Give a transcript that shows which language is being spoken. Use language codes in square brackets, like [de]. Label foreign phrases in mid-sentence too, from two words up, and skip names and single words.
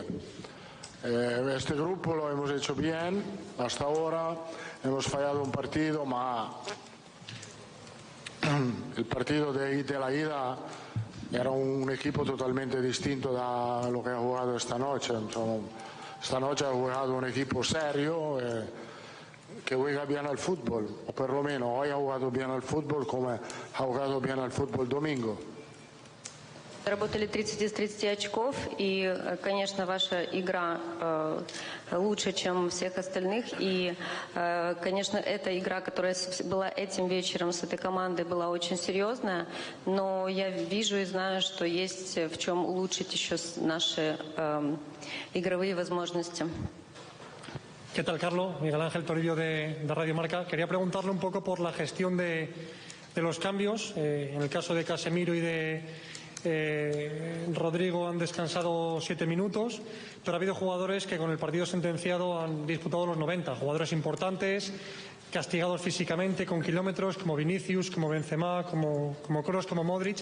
[es] Este grupo lo hemos hecho bien hasta ahora, hemos fallado un partido, el partido de la ida era un equipo totalmente distinto da lo que ha jugado esta noche. Esta noche ha jugado un equipo serio que juega bien al fútbol, o por lo menos hoy ha jugado bien al fútbol como ha jugado bien al fútbol domingo. [ru] Работали 30 из 30 очков, и, конечно, ваша игра лучше, чем всех остальных. И, конечно, эта игра, которая была этим вечером с этой командой, была очень серьезная. Но я вижу и знаю, что есть в чем улучшить еще наши игровые возможности. [es] ¿Qué tal, Carlos? Miguel Ángel Toribio de Radio Marca. Quería preguntarle un poco por la gestión de los cambios. En el caso de Casemiro y de Rodrigo han descansado 7 minutos, pero ha habido jugadores que con el partido sentenciado han disputado los 90, jugadores importantes, castigados físicamente con kilómetros, como Vinicius, como Benzema, como Kroos, como Modric.